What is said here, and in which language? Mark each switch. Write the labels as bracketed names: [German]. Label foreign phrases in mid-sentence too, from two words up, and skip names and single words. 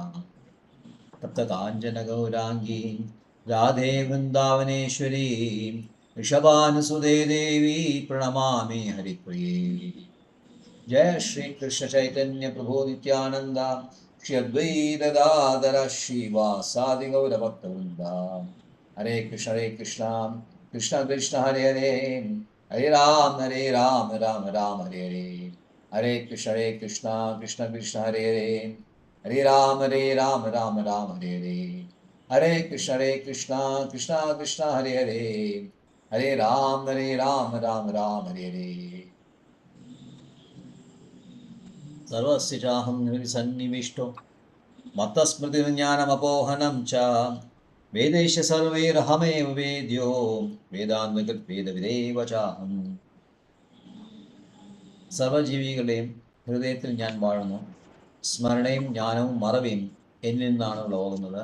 [Sanskrit] തപ്തകാഞ്ചനഗൗരാംഗീ രാധേ വൃന്ദാവനേശ്വരീ ഋഷഭാനുസുതേ ദേവി പ്രണമാമി ഹരിപ്രിയേ. ജയ ശ്രീ കൃഷ്ണ ചൈതന്യ പ്രഭു നിത്യാനന്ദ ശ്രീ അദ്വൈത ഗാധര ശ്രീവാസാദി ഗൗരഭക്തവൃന്ദ. ഹരേ കൃഷ്ണ കൃഷ്ണ കൃഷ്ണ ഹരേ ഹരേ ഹരേ രാം രാം രാം ഹരേ ഹരേ. ഹരേ കൃഷ്ണ കൃഷ്ണ കൃഷ്ണ ഹരേ ഹരേ ഹരേ രാം രാം ഹരേ ഹരേ. ഹരേ കൃഷ്ണ കൃഷ്ണ കൃഷ്ണ ഹരേ ഹരേ ഹരേ രാം രാം ഹരേ ഹരേ. സർവസ്യ ചാഹം സന്നിവിഷ്ടോ മത്തസ്മൃതിജ്ഞാനമപോഹനം ച വേദൈശ സർവൈരഹമേവ വേദ്യോ വേദാന്തകൃത് വേദവിദേവ ചാഹം. [Malayalam] സർവജീവികളുടെയും ഹൃദയത്തിൽ ഞാൻ വാഴുന്നു. സ്മരണയും ജ്ഞാനവും മറവിയും എന്നിൽ നിന്നാണ് ഉളവാകുന്നത്.